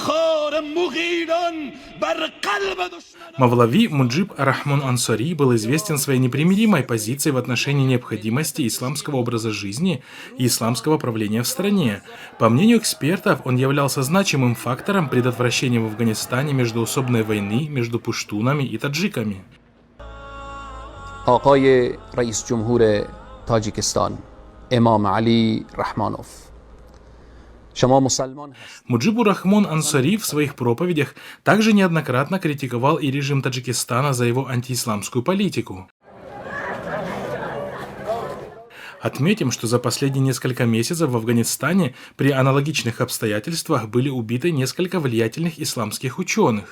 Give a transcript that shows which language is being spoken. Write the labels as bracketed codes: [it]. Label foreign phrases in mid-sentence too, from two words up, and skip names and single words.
[ru] Мавлави Муджиб Рахмон Ансори был известен своей непримиримой позицией в отношении необходимости исламского образа жизни и исламского правления в стране. По мнению экспертов, он являлся значимым фактором предотвращения в Афганистане междоусобной войны между пуштунами и таджиками. [fa] آقای رئیس جمهور تاجیکستان امام علی رحمانوف. [ru] Муджибур Рахмон Ансари в своих проповедях также неоднократно критиковал и режим Таджикистана за его антиисламскую политику. Отметим, что за последние несколько месяцев в Афганистане при аналогичных обстоятельствах были убиты несколько влиятельных исламских ученых.